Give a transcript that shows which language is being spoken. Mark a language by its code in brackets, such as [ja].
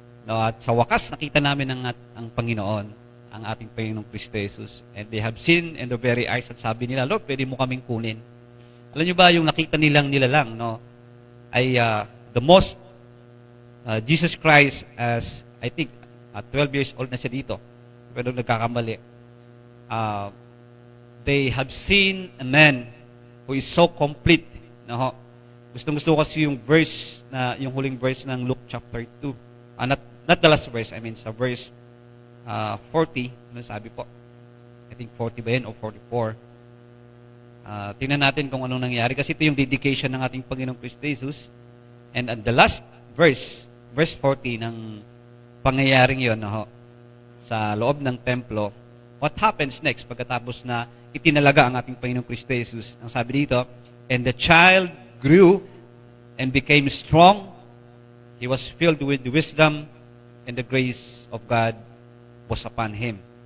[tl] At sa wakas, nakita namin ang Panginoon, ang ating Panginoong Kristo Jesus. [en] And they have seen in their very eyes [tl] at sabi nila, Lord, pwede mo kaming kunin. Alam niyo ba, yung nakita nilang ay the most, Jesus Christ as, [en] I think, 12 years old [tl] na siya dito. Pero nagkakamali. [en] They have seen a man who is so complete. [tl] Gusto ko kasi yung verse, yung huling verse ng Luke chapter 2. [en] Not the last verse, I mean sa verse 40, [tl] sabi po. [en] I think [tl] 40 ba yun o 44. Tingnan natin kung anong nangyari kasi ito yung dedication ng ating Panginoong Kristo Jesus. [en] And the last verse 40 [tl] ng pangyayaring yun sa loob ng templo, [en] what happens next [tl] pagkatapos na itinalaga ang ating Panginoong Kristo Jesus? Ang sabi dito, [en] and the child grew and became strong. He was filled with wisdom and the grace of God was upon him.